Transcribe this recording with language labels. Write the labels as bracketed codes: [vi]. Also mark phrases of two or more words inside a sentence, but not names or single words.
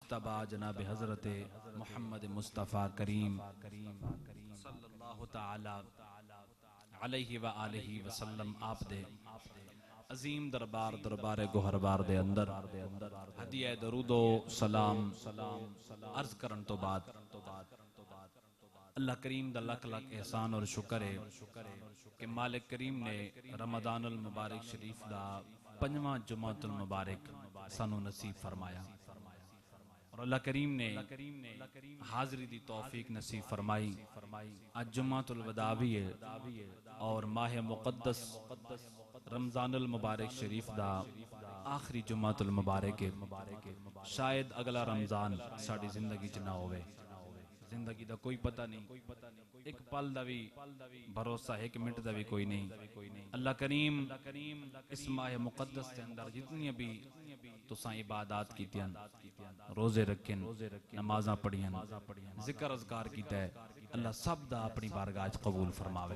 [pa] مستبا جناب حضرت محمد مصطفیٰ کریم [ar] صلى الله تعالى عليه وآله وسلم [pa] آپ دے عظیم دربار دربار گوہربار دے اندر ہدیہ درودو سلام عرض کرن تو بعد اللہ کریم دا لکھ لکھ احسان اور شکر ہے کہ مالک کریم نے رمضان المبارک شریف دا 5واں جمعۃ المبارک سانو نصیب فرمایا اور اللہ کریم نے حاضری دی توفیق نصیب فرمائی. [ur] آج جمعۃ الوداع بھی ہے اور ماہ مقدس رمضان المبارک شریف دا آخری جمعۃ المبارک ہے. [pa] شاید اگلا رمضان ساڈی زندگی چ نہ ہووے، زندگی دا کوئی پتہ نہیں، ایک پل دا بھی بھروسہ، ایک منٹ دا بھی کوئی نہیں. اللہ کریم اس ماہ مقدس کے اندر جتنی بھی تساں عبادت کیتیاں، روزے رکھے، نمازاں پڑھیاں، ذکر اذکار کیتا ہے، اللہ سب دا اپنی بارگاہ چ قبول فرماوے.